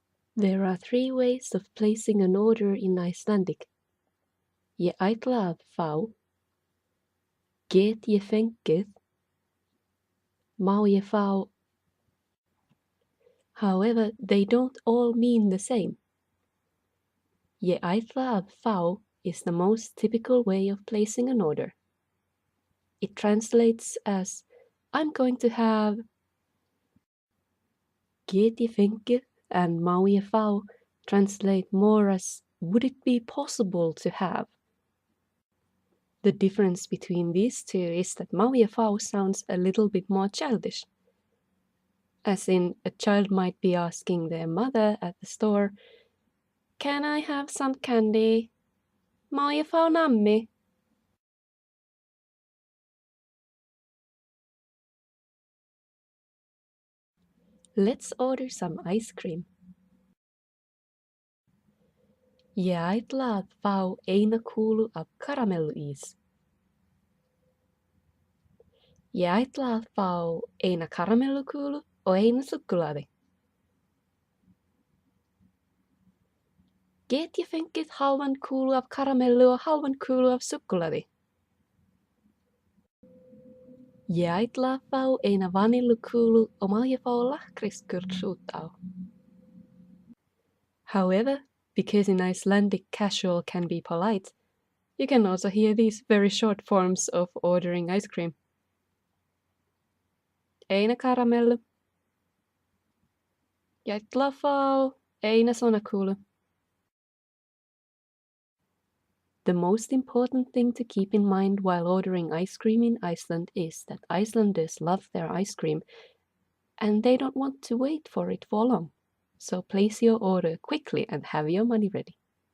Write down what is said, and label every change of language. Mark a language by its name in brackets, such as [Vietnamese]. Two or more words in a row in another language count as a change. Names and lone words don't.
[English] There are 3 ways of placing an order in Icelandic. [Icelandic] Ég ætla að fá, get ég fengið, má ég fá. [English] However, they don't all mean the same. [Icelandic] Ég ætla að fá [English] is the most typical way of placing an order. It translates as I'm going to have. [Icelandic] Get ég fengið [English] and [Icelandic] má ég fá [English] translate more as would it be possible to have. The difference between these two is that [Icelandic] má ég fá [English] sounds a little bit more childish. As in, a child might be asking their mother at the store, "Can I have some candy? [Icelandic] Má ég fá nammi?" [English] Let's order some ice cream. [Icelandic] Ég ætla að fá eina kúlu af karamelluís. Ég ætla að fá eina karamellukúlu og eina súkkulaði. Get ég fengið hálfan kúlu af karamellu og hálfan kúlu af súkkulaði? Ég ætla að fá eina vanillukúlu og má ég fá lakkrískurl út á. [English] However, because in Icelandic casual can be polite, you can also hear these very short forms of ordering ice cream. [Icelandic] Eina karamellu. Ég ætla að fá eina svona kúlu. [English] The most important thing to keep in mind while ordering ice cream in Iceland is that Icelanders love their ice cream and they don't want to wait for it for long. So place your order quickly and have your money ready.